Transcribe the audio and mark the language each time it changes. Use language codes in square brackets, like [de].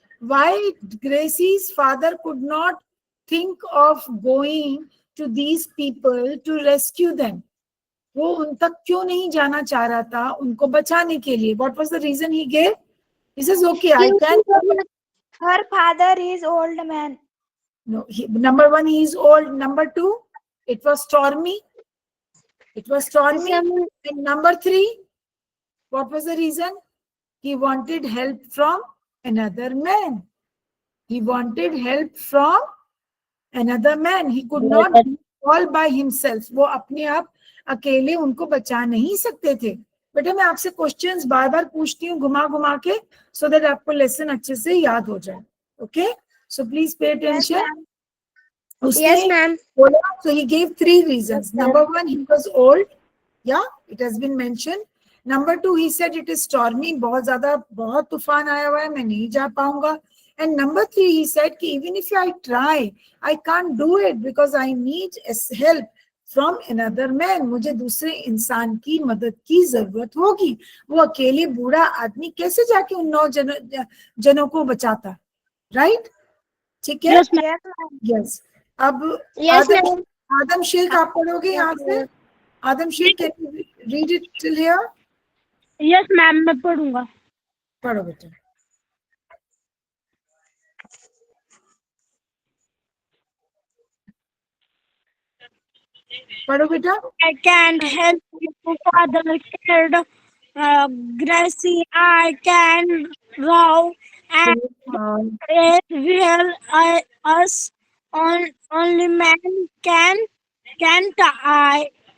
[en] Why Gracie's father could not think of going to these people to rescue them? [hi] वो उन तक क्यों नहीं जाना चाह रहा था उनको बचाने के लिए? [en] What was the reason he gave? He says, okay, I can. Her father is old man. No, number 1, he is old. Number 2, it was stormy. It was stormy. And number 3, what was the reason? He wanted help from another man. He wanted help from another man. He could not do all by himself. [hi] वो अपने आप अकेले उनको बचा नहीं सकते थे. बेटा मैं आपसे क्वेश्चंस बार बार पूछती हूँ घुमा घुमा के, so that आपको लेसन अच्छे से याद हो जाए. [en] Okay, so please pay attention. Yes, ma'am. So he gave 3 reasons. Number 1, he was old. Yeah, it has been mentioned. Number 2, he said it is stormy. [hi] बहुत ज़्यादा बहुत तूफान आया हुआ है, मैं नहीं जा पाऊंगा. [en] And number 3, he said कि even if I try, I can't do it because I need help from another man. [hi] मुझे दूसरे इंसान की मदद की जरूरत होगी. वो अकेले बूढ़ा आदमी कैसे जाके उन 9 जनों को बचाता, right? ठीक है? Yes. अब आदम शेख आप पढ़ोगे यहाँ से? [en] Adam Sheikh, can you read it till here? [hi] Yes ma'am, मैं पढ़ूंगा. पढ़ो बेटा. पढ़ो बेटा. [en] I can't help you, father said. Gracie, I can row and as well us only man can't I?